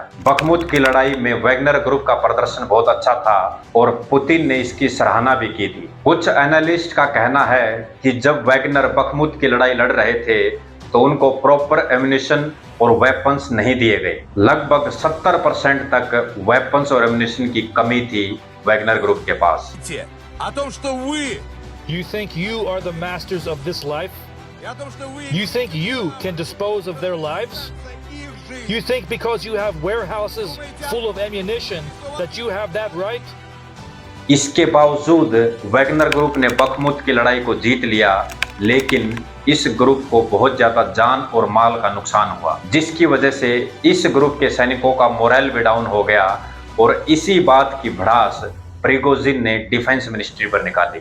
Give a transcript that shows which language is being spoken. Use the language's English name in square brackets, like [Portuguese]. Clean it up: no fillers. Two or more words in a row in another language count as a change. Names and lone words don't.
[Hindi] बखमुत की लड़ाई में वैगनर ग्रुप का प्रदर्शन बहुत अच्छा था और पुतिन ने इसकी सराहना भी की थी। कुछ एनालिस्ट का कहना है कि जब वैगनर बखमुत की लड़ाई लड़ रहे थे तो उनको [English] proper ammunition [Hindi] और वेपन्स नहीं दिए गए। लगभग 70% तक वेपन्स और एम्यूनिशन की कमी थी वैगनर ग्रुप के पास। [Russian] О том, что вы... [English] You think you are the masters of this life? You think you can dispose of their lives? You think because you have warehouses full of ammunition that you have that right? [Hindi] इसके बावजूद वैगनर ग्रुप ने बखमुत की लड़ाई को जीत लिया, लेकिन इस ग्रुप को बहुत ज्यादा जान और माल का नुकसान हुआ, जिसकी वजह से इस ग्रुप के सैनिकों का मोरल भी डाउन हो गया और इसी बात की भड़ास प्रिगोजिन ने [English] defence ministry [Hindi] पर निकाली।